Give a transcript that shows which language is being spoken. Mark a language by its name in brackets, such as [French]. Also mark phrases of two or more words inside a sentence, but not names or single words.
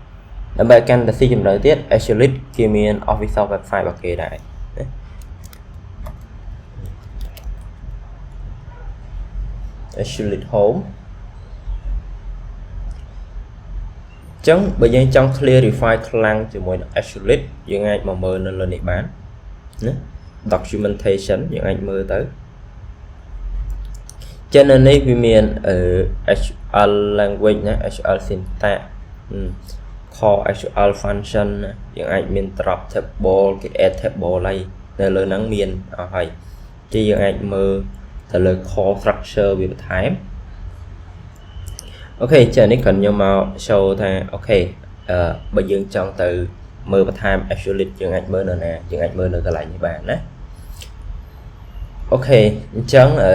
[Khmer] Isolate គេមាន [English] official website [Khmer] របស់គេដែរណា Isolate home អញ្ចឹងបើយើងចង់ clarify ខ្លាំងជាមួយនឹង Isolate យើងអាចមកមើលនៅលើនេះបានណា documentation យើងអាចមើលទៅ ចឹងនៅនេះវាមាន [English] SQL language [Khmer] ណា [English] SQL syntax core SQL function [Khmer] យើងអាចមាន [English] drop table [Khmer] គេ [English] add table [Khmer] ហើយនៅលើហ្នឹងមានអស់ហើយជាយើងអាចមើលទៅលើ [English] core structure [Khmer] វាបន្ថែម អូខេចានេះគាត់ខ្ញុំមក show ថាអូខេបើយើងចង់ទៅមើលបន្ថែម Isolate យើងអាចមើលនៅណាយើងអាចមើលនៅកន្លែងនេះបានណាអូខេអញ្ចឹង